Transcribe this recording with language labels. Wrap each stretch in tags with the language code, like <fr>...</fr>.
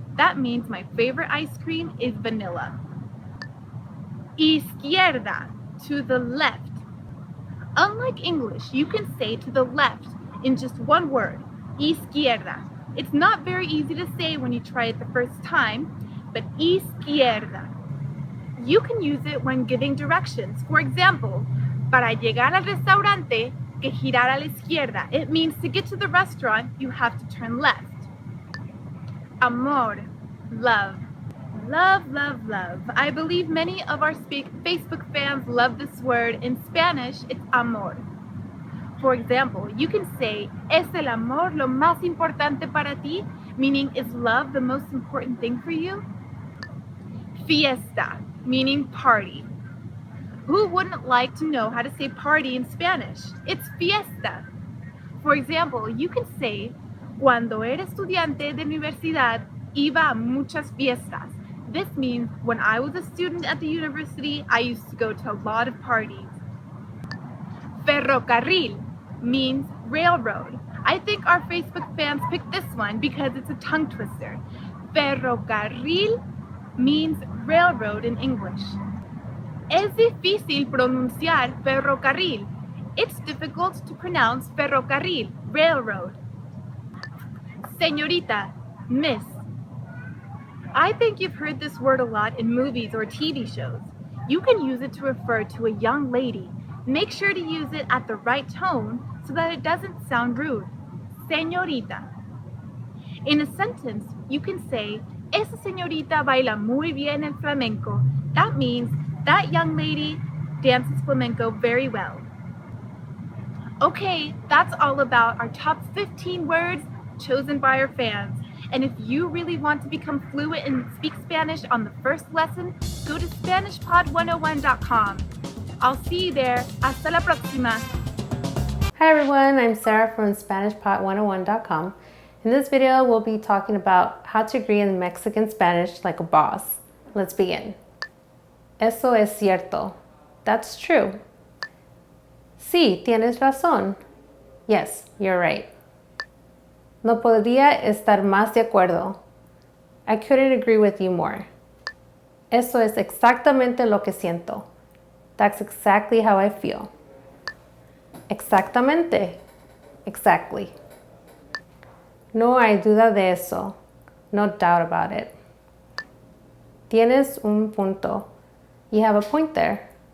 <en>That means my favorite ice cream is vanilla. Izquierda, to the left. Unlike English, you can say to the left in just one word, izquierda. It's not very easy to say when you try it the first time, but izquierda. You can use it when giving directions. For example,</en> <es>para llegar al restaurante, que girar a la izquierda.</es> <en>It means to get to the restaurant, you have to turn left. Amor, love. Love, love, love. I believe many of our Facebook fans love this word. In Spanish, it's amor. For example, you can say,</en> <es>¿Es el amor lo más importante para ti?</es> <en>Meaning, is love the most important thing for you? Fiesta, meaning party. Who wouldn't like to know how to say party in Spanish? It's fiesta. For example, you can say,</en> <es>Cuando era estudiante de universidad, iba a muchas fiestas.</es> <en>This means when I was a student at the university, I used to go to a lot of parties. Ferrocarril means railroad. I think our Facebook fans picked this one because it's a tongue twister. Ferrocarril means railroad in English.</en> <es>Es difícil pronunciar ferrocarril.</es> <en>It's difficult to pronounce ferrocarril, railroad. Señorita, miss. I think you've heard this word a lot in movies or TV shows. You can use it to refer to a young lady. Make sure to use it at the right tone so that it doesn't sound rude. Señorita. In a sentence, you can say,</en> <es>Esa señorita baila muy bien el flamenco.</es> <en>That means that young lady dances flamenco very well. Okay, that's all about our top 15 words chosen by our fans. And if you really want to become fluent and speak Spanish on the first lesson, go to SpanishPod101.com. I'll see you there.</en> <es>Hasta la próxima.</es> <en>Hi everyone, I'm Sarah from SpanishPod101.com. In this video, we'll be talking about how to agree in Mexican Spanish like a boss. Let's begin.</en> <es>Eso es cierto.</es> <en>That's true.</en> <es>Sí, tienes razón.</es> <en>Yes, you're right.</en> <es>No podría estar más de acuerdo.</es> <en>I couldn't agree with you more.</en> <es>Eso es exactamente lo que siento.</es> <en>That's exactly how I feel.</en> <es>Exactamente. Exactly. No hay duda de eso.</es> <en>No doubt about it.</en> <es>Tienes un punto.</es> <en>You have a point there.</en>